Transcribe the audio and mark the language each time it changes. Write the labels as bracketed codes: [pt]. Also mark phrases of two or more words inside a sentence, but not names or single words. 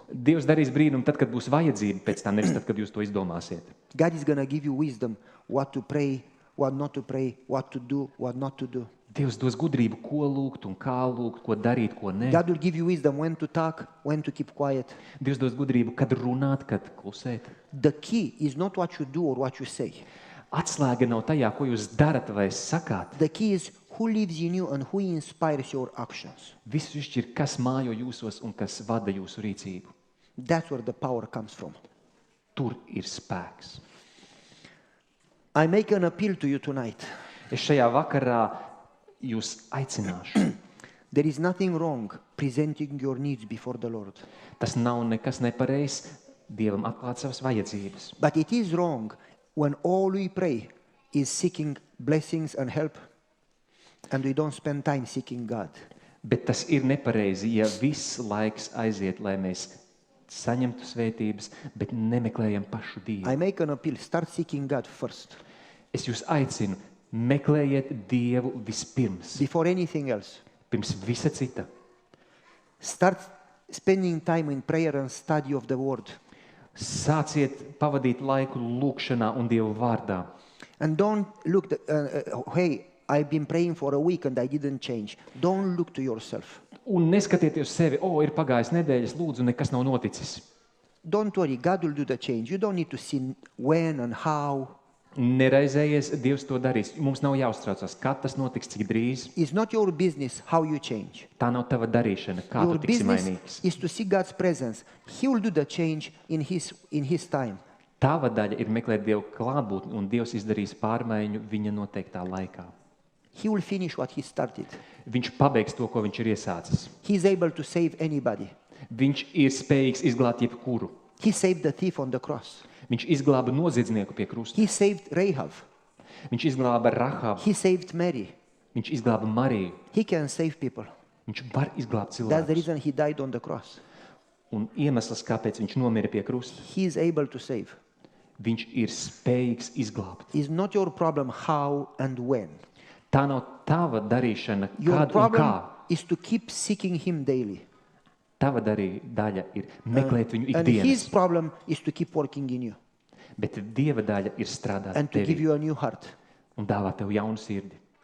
[lv] Dievs darīs brīnumu tad, kad būs vajadzība pēc tā, nevis tad, kad jūs to izdomāsiet. [en] God is going to give you wisdom what to pray, what not to pray, what to do, what not to do. [lv] Dievs dos gudrību, ko lūgt un kā lūgt, ko darīt, ko nē. [en] God will give you wisdom when to talk, when to keep quiet. [lv] Dievs dos gudrību, kad runāt, kad klusēt. [en] The key is not what you do or what you say. [lv] Atslēga nav tajā, ko jūs darat vai sakāt. [en] The key is who lives in you and who inspires your actions. [lv] Visu izšķir, kas mājo jūsos un kas vada jūsu rīcību. [en] That's where the power comes from. [lv] Tur ir spēks. [en] I make an appeal to you tonight. [lv] Es šajā vakarā jūs aicināšu. [en] There is nothing wrong presenting your needs before the Lord. [lv] Tas nav nekas nepareizs Dievam atklāt savas vajadzības. [en] But it is wrong when all we pray is seeking blessings and help and we don't spend time seeking God. [lv] Bet tas ir nepareizi, ja viss laiks aiziet, lai mēs saņemtu svētības, bet nemeklējam pašu Dievu. [en] I make an appeal, start seeking God first. [lv] Es jūs aicinu, meklējiet Dievu vispirms, [en] Before anything else. [lv] pirms visa cita. [en] Start spending time in prayer and study of the Word. [lv] Sāciet pavadīt laiku lūkšanā un Dievu vārdā. [en] And don't look, hey, I've been praying for a week and I didn't change. Don't look to yourself. [lv] Un neskatieties uz sevi, ir pagājis nedēļas, lūdzu, nekas nav noticis. [en] Don't worry, God will do the change. You don't need to see when and how. [lv] Neraizējies, Dievs to darīs. Mums nav jāuztraucas, kad tas notiks, cik drīz. [en] It's not your business how you change. [lv] Tā nav tava darīšana, kā [en] Your [lv] tu tiksi [en] business [lv] mainīgs. [en] is to see God's presence. He will do the change in His time. [lv] Tava daļa ir meklēt Dievu klātbūtni, un Dievs izdarīs pārmaiņu viņa noteiktā laikā. [en] He will finish what He started. [lv] Viņš pabeigs to, ko viņš ir iesācis. [en] He is able to save anybody. [lv] Viņš ir spējīgs izglābt jebkuru. [en] He saved the thief on the cross. [lv] Viņš izglāba noziedznieku pie krusta. [en] He saved Rahab. [lv] Viņš izglāba Rahabu. [en] He saved Mary. [lv] Viņš izglāba Mariju. [en] He can save people. [lv] Viņš var izglābt [en] That's the [lv] cilvēkus. [en] reason He died on the cross. [lv] Un iemesls, kāpēc viņš nomira pie krusta, [en] He is able to save. [lv] viņš ir spējīgs izglābt. [en] It's not your problem how and when. [lv] Tā nav tava darīšana, [en] Your [lv] kad un [en] problem [lv] kā. [en] is to keep seeking Him daily. [lv] Tava daļa ir meklēt viņu [en] And His [lv] ikdienas, [en] problem is to keep working in you [lv] bet Dieva daļa ir strādāt [en] and to give [lv] tevi [en] you a new heart. [lv] un dāvāt tev jaunu sirdi.